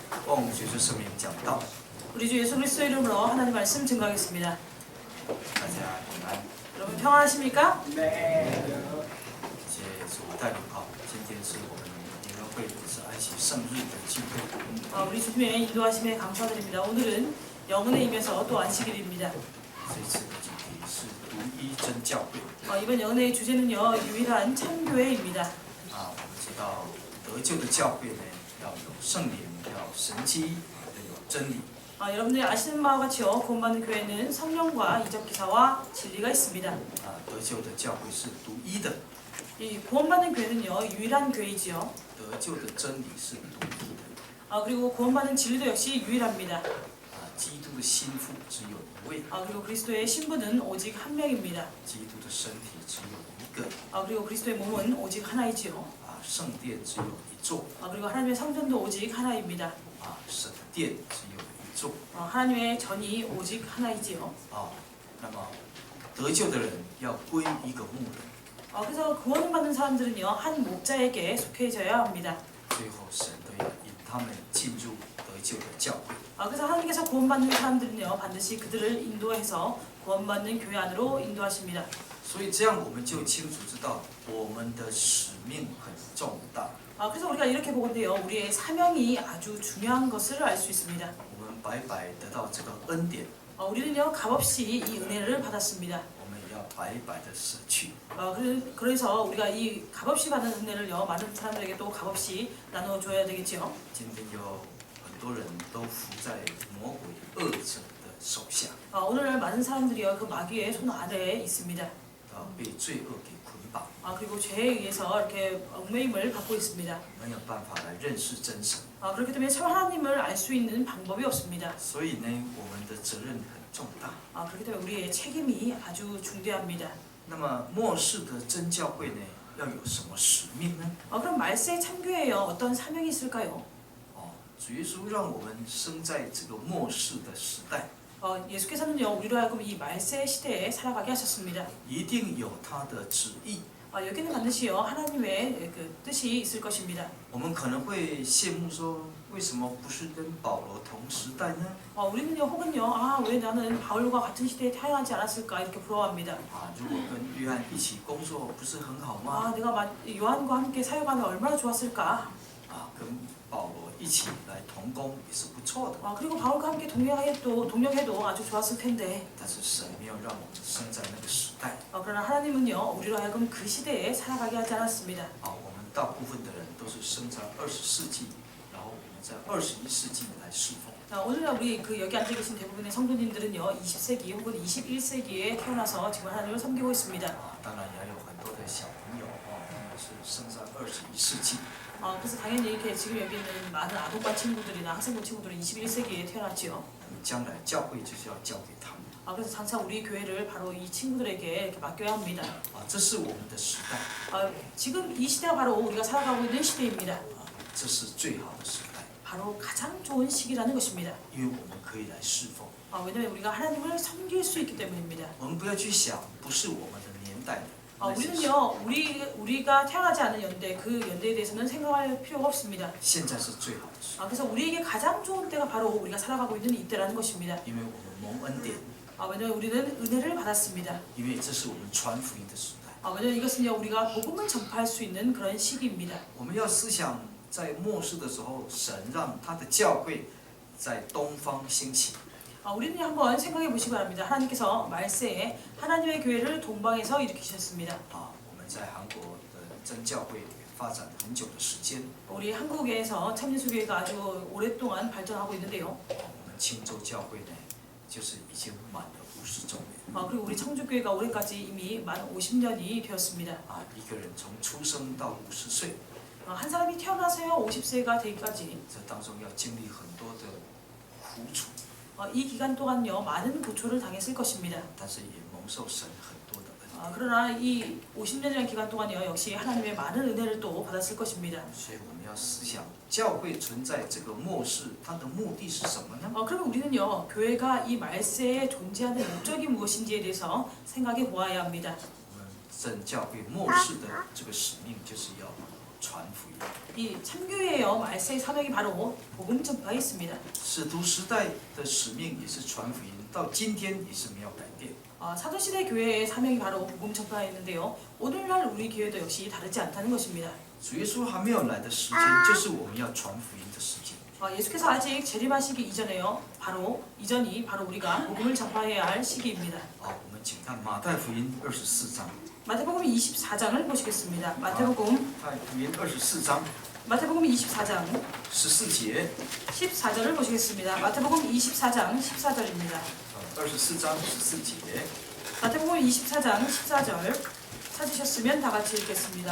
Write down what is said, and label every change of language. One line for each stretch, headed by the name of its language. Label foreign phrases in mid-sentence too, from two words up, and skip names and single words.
Chinese: 奉主耶稣圣名讲道，
Korean: 우리 주 예수 그리스도 이름으로 하나님 말씀 증거하겠습니다.
Chinese: 大家平安。
Korean: 여러분 평안하십니까?
Chinese: 谢谢主带领啊，今天是我们联合会是安息圣日的聚会，
Korean: 우리 주님의 인도하심에 감사드립니다. 오늘은 영혼의 임에서 또 안식일입니다.
Chinese: 这次的主题是独一真教会。
Korean: 이번 영혼의 주제는요, 유일한 참교회입니다.
Chinese: 我们知道得救的教会呢，要有圣灵，要有神机，要有真理。
Korean: 여러분들이 아시는 바와 같이요, 구원받는 교회는 성령과 이적 기사와 진리가 있습니다.
Chinese: 得救的教会是独一的，
Korean: 이 구원받는 교회는요, 유일한 교회이지요.
Chinese: 得救的真理是独一的。
Korean: 그리고 구원받는 진리도 역시 유일합니다.
Chinese: 基督的心腹只有一位，
Korean: 그리고 그리스도의 신부는 오직 한 명입니다.
Chinese: 基督的身体只有一个，
Korean: 그리고 그리스도의 몸은 오직 하나이지요.
Chinese: 圣殿只有一座，
Korean: 그리고 하나님의 성전도 오직 하나입니다.
Chinese: 神的殿只有一座。
Korean: 하나님의 전이 오직 하나이지요.
Chinese: 那么得救的人要归一个牧人，
Korean: 그래서 구원을 받는 사람들은요, 한 목자에게 속해져야 합니다.
Chinese: 最后神都要引他们进入得救的教会。
Korean: 그래서 하나님께서 구원받는 사람들은요, 반드시 그들을 인도해서 구원받는 교회 안으로 인도하십니다.
Chinese: 所以这样我们就清楚知道我们的使命很重大。
Korean: 그래서 우리가 이렇게 보건대요, 우리의 사명이 아주 중요한 것을 알 수 있습니다.
Chinese: 我们白白得到这个恩典，
Korean: 우리는요, 값없이 이 은혜를 받았습니다.
Chinese: 我们也要白白的舍去。
Korean: 그래서 우리가 이 값없이 받은 은혜를요, 많은 사람들에게 또 값없이 나눠줘야 되겠지요.
Chinese: 今天有很多人都服在魔鬼恶者的手下，
Korean: 오늘날 많은 사람들이요, 그 마귀의 손 아래에 있습니다.
Chinese: 被罪恶给捆绑，
Korean: 그리고 죄에 의해서 이렇게 얽매임을 받고 있습니다.
Chinese: 没有办法来认识真神。
Korean: 그렇기 때문에 참 하나님을 알 수 있는 방법이 없습니다.
Chinese: 所以呢，我们的责任很重大。
Korean: 그렇기 때문에 우리의 책임이 아주 중대합니다.
Chinese: 那么末世的真教会呢，要有什么使命呢？
Korean: 그럼 말세 참교회요, 어떤 사명이 있을까요?
Chinese: 主耶稣让我们生在这个末世的时代，
Korean: 예수께서는요, 우리로 하여금 이 말세 시대에 살아가게 하셨습니다.
Chinese: 一定有他的旨意。
Korean: 여기는 반드시요, 하나님의 그 뜻이 있을 것입니다.
Chinese: 我们可能会羡慕说，为什么不是跟保罗同时代呢？
Korean: 우리는요, 혹은요, 왜 나는 바울과 같은 시대에 태어나지 않았을까 이렇게 부러워합니다.
Chinese: 如果跟约翰一起工作，不是很好吗？
Korean: 내가 요한과 함께 사역하면 얼마나 좋았을까?
Chinese: 跟保罗一起来同工也是不错的。
Korean: 그리고 바울과 함께 동력해도 아주 좋았을 텐데.
Chinese: 但是神没有让我们生在那个时代。
Korean: 그러나 하나님은요, 우리로 하여금 그 시대에 살아가게 하지 않았습니다.
Chinese: 我们大部分的人都是生在20世纪，然后我们在21世纪来侍奉。
Korean: 오늘날 우리 여기 앉아 계신 대부분의 성도님들은요, 20세기 혹은 21세기에 태어나서 지금 하나님을 섬기고 있습니다.
Chinese: 当然也有很多的小朋友他们是生在21世纪。
Korean: 그래서 당연히 이렇게 지금 여기 있는 많은 아동반 친구들이나 학생부 친구들은 21세기에 태어났지요.
Chinese: 将来教会就是要交给他们。
Korean: 그래서 장차 우리 교회를 바로 이 친구들에게 이렇게 맡겨야 합니다.
Chinese: 这是我们的时代。
Korean: 지금 이 시대가 바로 우리가 살아가고 있는 시대입니다.
Chinese: 这是最好的时代。
Korean: 바로 가장 좋은 시기라는 것입니다.
Chinese: 因为我们可以来侍奉。
Korean: 왜냐하면 우리가 하나님을 섬길 수 있기 때문입니다.
Chinese: 我们不要去想，不是我们的年代的。
Korean: 우리는요, 우리가 태어나지 않은 연대, 그 연대에 대해서는 생각할 필요가 없습니다.
Chinese: 现在是最好的时候。
Korean: 그래서 우리에게 가장 좋은 때가 바로 우리가 살아가고 있는 이때라는 것입니다.
Chinese: 因为我们蒙恩典。
Korean: 왜냐하면 우리는 은혜를 받았습니다.
Chinese: 因为这是我们传福音的时代。
Korean: 왜냐하면 이것은요, 우리가 복음을 전파할 수 있는 그런 시기입니다.
Chinese: 我们要思想，在末世的时候，神让他的教会在东方兴起。
Korean: 우리는 한번 생각해 보시기 바랍니다. 하나님께서 말세에 하나님의 교회를 동방에서 일으키셨습니다.
Chinese: 我们在韩国的真教会发展很久的时间。
Korean: 우리 한국에서 참예수교회가 아주 오랫동안 발전하고 있는데요.
Chinese: 我们青州教会呢，就是已经满了50周年。
Korean: 그리고 우리 청주교회가 올해까지 이미 만 50년이 되었습니다.
Chinese: 一个人从出生到50岁，
Korean: 한 사람이 태어나서요 50세가 되기까지
Chinese: 这当中要经历很多的苦楚，
Korean: 이 기간 동안요 많은 고초를 당했을 것입니다.
Chinese: 但是也蒙受神很多的恩。
Korean: 그러나 이 50년이라는 기간 동안요 역시 하나님의 많은 은혜를 또 받았을 것입니다.
Chinese: 所以我们要思想，教会存在这个末世，它的目的是什么呢？
Korean: 그러면 우리는요 교회가 이 말세에 존재하는 목적이 무엇인지에 대해서 생각해 보아야 합니다.
Chinese: 我们真教会末世的这个使命，就是要传福音。
Korean: 이 참교회의 말세의 사명이 바로 복음 전파에 있습니다.
Chinese: 使徒时代的使命也是传福音，到今天也是没有改变。
Korean: 사도시대 교회의 사명이 바로 복음 전파에 있는데요. 오늘날 우리 교회도 역시 다르지 않다는 것입니다.
Chinese: 主耶稣还没有来的时间，就是我们要传福音的时间。
Korean: 예수께서 아직 재림하시기 이전에요. 이전이 바로 우리가 복음을 전파해야 할 시기입니다.
Chinese: 我们请看马太福音24章。
Korean: 마태복음 24장을 보시겠습니다. 마태복음
Chinese: 福音 24장
Korean: 마태복음 24장
Chinese: 14节，
Korean: 14절을 보시겠습니다. 마태복음 24장 14절입니다.
Chinese: 24장 14节。
Korean: 마태복음 24장 14절 찾으셨으면 다 같이 읽겠습니다.